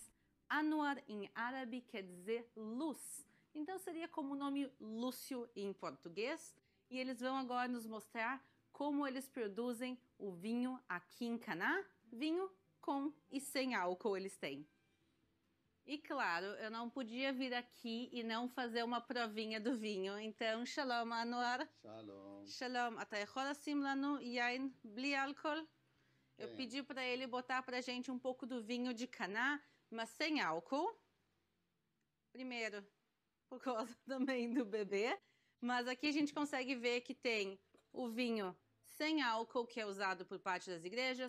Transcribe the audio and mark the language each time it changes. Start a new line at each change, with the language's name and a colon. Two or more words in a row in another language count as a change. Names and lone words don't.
Portuguese: Anwar em árabe quer dizer luz, então seria como o nome Lúcio em português. E eles vão agora nos mostrar como eles produzem o vinho aqui em Caná. Vinho com e sem álcool eles têm. E claro, eu não podia vir aqui e não fazer uma provinha do vinho. Então,
Hebrew: shalom, Anwar. Shalom. Shalom. אתה יכול לשים לנו יין בלי אלכוהol?
Portuguese: Eu pedi para ele botar para a gente um pouco do vinho de Caná, mas sem álcool. Primeiro, por causa também do bebê. Mas aqui a gente consegue ver que tem o vinho sem álcool, que é usado por parte das igrejas.